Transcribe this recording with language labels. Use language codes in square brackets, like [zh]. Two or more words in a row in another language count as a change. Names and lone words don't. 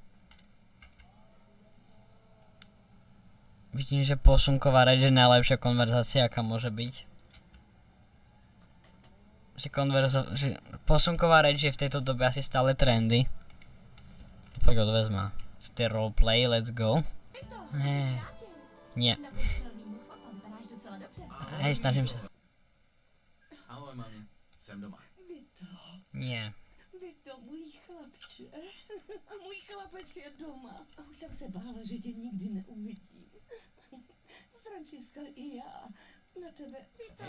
[sk] Vidím, že posunková reč je najlepšia konverzácia, aká môže byť. Že posunková reč je v tejto dobe asi stále trendy. Poď odvezma. Chcete roleplay, [en] let's go. [sk] Nie. Hej, snažím se. [cs] Ahoj, mami. Jsem doma. Vito, [sk] Nie. [cs] Vito, můj chlapče. Můj chlapec je doma. A už jsem se bála, že tě nikdy neuvidím. Františka i já na tebe, Vito,